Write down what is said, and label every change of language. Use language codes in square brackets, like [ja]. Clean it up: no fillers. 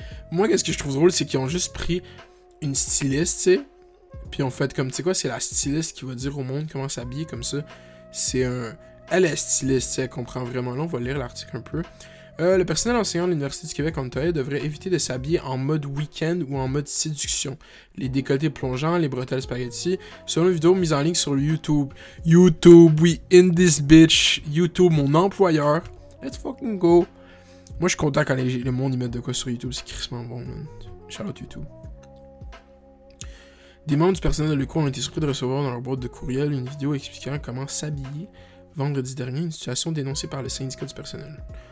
[fr] Moi, qu'est-ce que je trouve drôle, c'est qu'ils ont juste pris une styliste, tu sais, puis on fait comme, tu sais quoi, c'est la styliste qui va dire au monde comment s'habiller, comme ça. C'est un... Elle est styliste, tu sais, elle comprend vraiment. Là, on va lire l'article un peu. Le personnel enseignant de l'Université du Québec en Ontario devrait éviter de s'habiller en mode week-end ou en mode séduction. Les décolletés plongeants, les bretelles spaghetti, selon une vidéo mise en ligne sur YouTube. [en] YouTube, we in this bitch. [fr] YouTube, mon employeur. [en] Let's fucking go. [fr] Moi, je suis content quand le monde y met de quoi sur YouTube. C'est crissement bon, man. [en] Shout out YouTube. [fr] Des membres du personnel de l'UQAM ont été surpris de recevoir dans leur boîte de courriel une vidéo expliquant comment s'habiller vendredi dernier, une situation dénoncée par le syndicat du personnel.